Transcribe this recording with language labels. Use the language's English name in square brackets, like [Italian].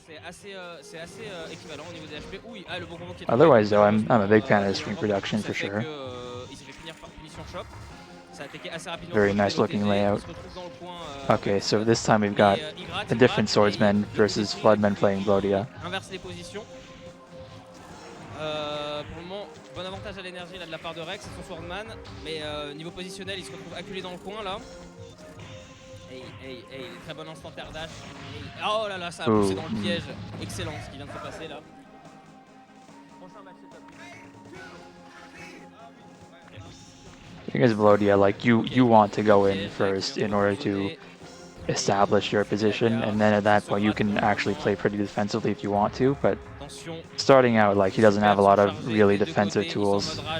[French] C'est assez équivalent au niveau des HP. Oui, le bon combo qui est [English] Otherwise though, I'm a big fan of the screen production for sure. [French] Il s'est fait finir par punition shop. Ça a attaqué assez rapidement. [English] Very nice looking layout. Okay, so this time we've got a different swordsman versus floodmen playing Blodia. [French] Inverse les positions. Pour le moment, bon avantage à l'énergie là de la part de Rex et son Swordman, mais niveau positionnel, il se retrouve acculé dans le coin là. Très bon instant terre dash. Oh là là, ça a poussé dans le piège. Excellent ce qui vient de se passer là. Prochain match c'est top. [English] Because Blodia, like you want to go in first in order to establish your position, and then at that point you can actually play pretty defensively if you want to, but starting out, like, he doesn't have a lot of really defensive tools.